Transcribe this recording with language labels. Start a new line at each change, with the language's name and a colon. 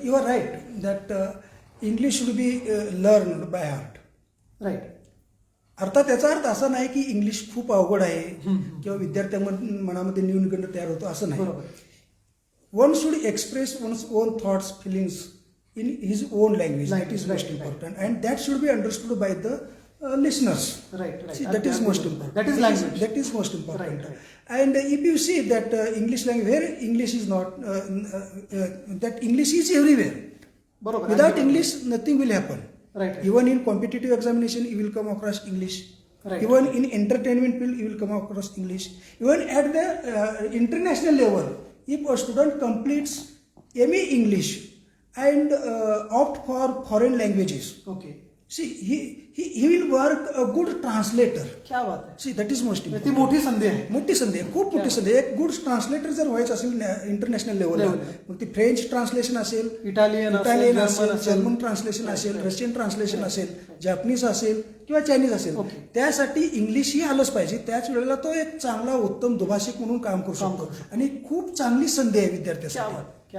English: You are right that English should be learn by heart. Right.
Marathi: अर्थात त्याचा अर्थ असा नाही की इंग्लिश खूप अवघड आहे किंवा विद्यार्थ्या मनामध्ये न्यूनगंड तयार होतो असं नाही.
English: One should express one's own thoughts, feelings in his own language. That is most important, and that should be understood by the listeners. Right. See, that is most important. That is language. That is most important. Right. And if you see that English language, where English is not, that English is everywhere.
Marathi: Barabar.
English: Without English, nothing will happen. Right. Even in competitive examination, you will come across English. Right. Even in entertainment field, you will come across English. Even at the international level, if a student completes MA English and opt for foreign languages. Okay. See, he will work a good translator.
Hindi: क्या बात
Marathi: आहे.
English: See, that is most important.
Marathi: ती मोठी संधी आहे. मोठी संधी आहे, खूप मोठी संधी आहे. एक गुड ट्रान्सलेटर जर व्हायचं असेल इंटरनॅशनल लेवलला, मग ती फ्रेंच ट्रान्सलेशन असेल, इटालियन असेल, जर्मन ट्रान्सलेशन असेल, रशियन ट्रान्सलेशन असेल, जॅपनीज असेल किंवा चायनीज असेल, त्यासाठी इंग्लिश ही आलंच पाहिजे. त्याच वेळेला तो एक चांगला उत्तम दुभाषिक म्हणून काम करू शकतो आणि खूप चांगली संधी आहे विद्यार्थ्यासाठी.